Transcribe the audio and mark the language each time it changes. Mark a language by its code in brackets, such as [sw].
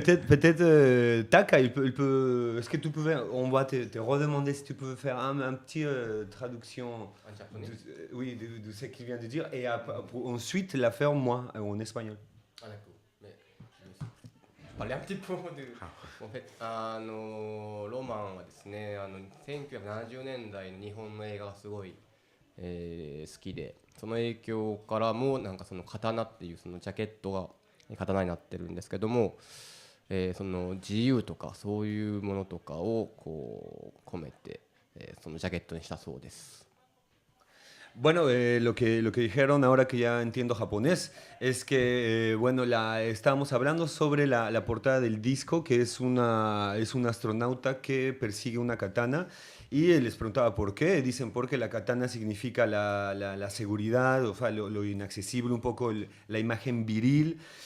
[fr] peut-être Taka, il peut. Est-ce que tu pouvais. On va te redemander si tu pouvais faire un petit traduction En japonais. oui, de ce qu'il vient de dire, et ensuite la faire moi en espagnol. Ah, d'accord. Mais je parlais un petit peu de. En fait, [ja] ロマンはですね、1970年代の日本の映画がすごい、好きで、その影響からもなんかその刀っていうそのジャケットが刀になってるんですけども、その自由とかそういうものとかをこう込めて、そのジャケットにしたそうです。 [es] Bueno, lo que dijeron ahora que ya entiendo japonés es que, bueno, estábamos hablando sobre la portada del disco, que es un astronauta que persigue una katana, y les preguntaba por qué. Dicen porque la katana significa la seguridad, o sea, lo inaccesible, un poco la imagen viril.